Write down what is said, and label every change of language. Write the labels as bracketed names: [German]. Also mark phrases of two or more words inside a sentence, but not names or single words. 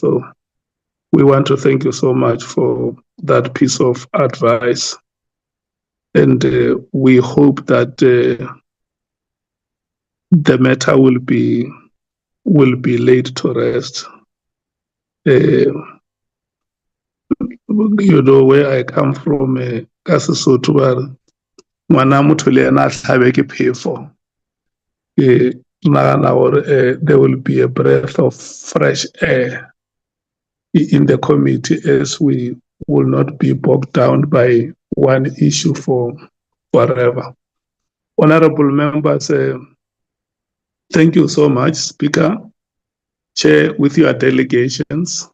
[English] So we want to thank you so much for that piece of advice. And we hope that the matter will be laid to rest. You know where I come from, [Southern Sotho] ka Sesotho ba re ngwana motho le ena a hlabe ke phefo. Nagana gore [English] there will be a breath of fresh air in the committee, as we will not be bogged down by one issue for forever. Honorable members, thank you so much, Speaker, Chair, with your delegations.